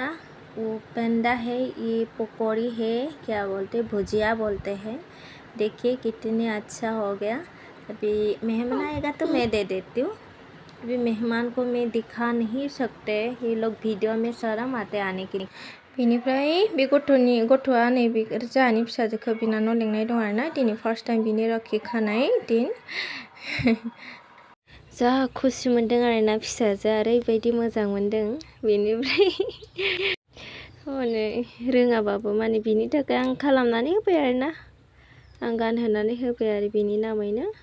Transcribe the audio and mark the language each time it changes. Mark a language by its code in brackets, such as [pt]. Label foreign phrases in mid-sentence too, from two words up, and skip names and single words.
[hi] वो पेंडा है, ये पकौड़ी है, क्या बोलते भुजिया बोलते हैं। देखिए कितने अच्छा हो गया। अभी मेहमान आएगा तो मैं दे देती हूँ। अभी मेहमान को मैं दिखा नहीं सकते, ये लोग वीडियो में शर्म आते आने के लिए। [brx] बिनिफ्राय बे गथ'आ नैबे जोंहानि फिसाजोखौ बिनानाव लेंनाय दं आरोना, दिनै [en] first time [brx] बिनि राखि खानाय दिन। जा खुसि मोनदों आरोना फिसाजोआ, ओरैबायदि मोजां मोनदों। बेनिफ्राय माने रोङाबाबो माने बिनि थाखाय आं खालामनानै होबाय आरोना, आं गानहोनानै होबाय आरो बिनि नामैनो।